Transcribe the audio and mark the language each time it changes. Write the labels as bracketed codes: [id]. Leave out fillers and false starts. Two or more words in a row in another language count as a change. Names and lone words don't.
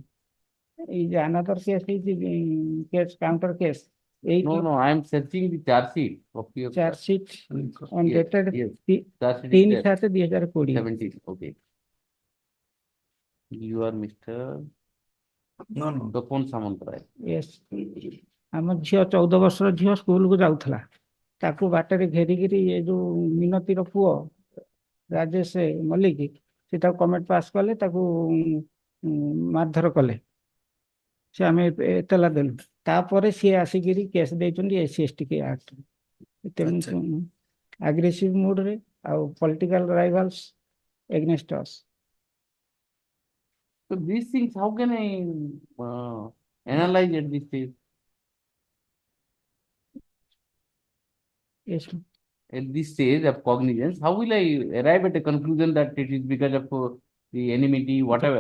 [en] Is another case is case counter case No, I am searching the charge sheet of your. Charge sheet on Yes, dated yes. Charge sheet is 3 there. 7/2020 17, okay. You are Mr. No. Topon Samantray. Yes. [or] ଆମ ଝିଅ 14 ବର୍ଷର ଝିଅ ସ୍କୁଲକୁ ଯାଉଥିଲା ତାକୁ ବାଟରେ ଘେରିକିରି ଏ ଯୋଉ ମିନତିର ପୁଅ ରାଜେଶ ମଲ୍ଲିକ ସେ ତାକୁ [en] comment pass [or] କଲେ ତାକୁ ମାରଧର କଲେ ସେ ଆମେ ଏତଲା ଦେଲୁ ତାପରେ ସିଏ ଆସିକିରି କେସ୍ ଦେଇଛନ୍ତି [en] SC/ST Act [or] ତେଣୁ [en] aggressive moodରେ [or] ଆଉ [en] political rivals against us So these things, how can I analyze at this stage? Yes. At this stage of cognizance, how will I arrive at a conclusion that it is because of the enmity, whatever?